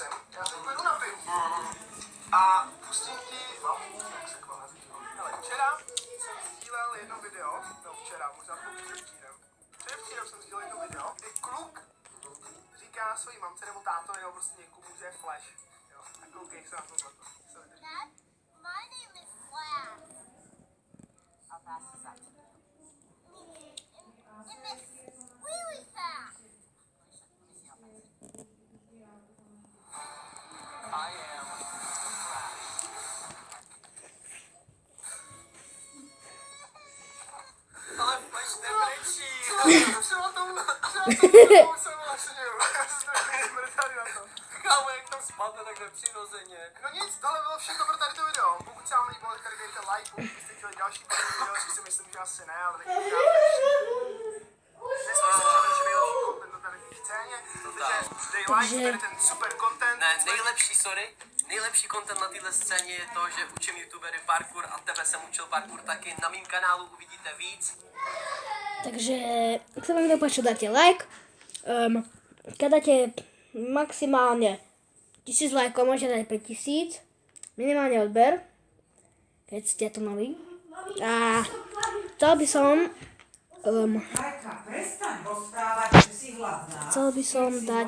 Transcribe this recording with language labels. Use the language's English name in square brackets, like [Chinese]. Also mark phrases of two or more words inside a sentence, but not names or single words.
[Czech] Já teď půjdu na pivu. A pustím ti... jak se koná. Hele, včera jsem sdílel jedno video. No včera, možná předevčírem. Předevčírem jsem sdílel jedno video, kdy kluk říká svojí mamce nebo tátovi, nebo prostě někomu, že je Flash. Jo, tak koukej se na to. [English] Dad, my name is Flash. How fast is that? It makes really fast. I am. [Czech] Ale Flash nebrečí. Třeba tomu jsem vlastně, Kámo, jak tam spadne tak nepřirozeně. no nic, tohle bylo všechno pro tady to video. Pokud se vám líbilo, tak tady dejte like, pokud byste chtěli další video, což si myslím, že asi ne, ale tak dnes jsme se přijeli nejlepší content na tady v scéně, takže dej like, tady ten super content. Ne, nejlepší content na téhle scéně je to, že učím youtubery parkour a tebe jsem učil parkour taky. Na mým kanálu uvidíte víc. Takže, [Slovak] ak sa vám to páči, dáte like. Keď dáte maximálne 1000 lajkov, môžete dať 5000. Minimálne odber, keď ste tu noví. A chcel by som... chcel by som dať...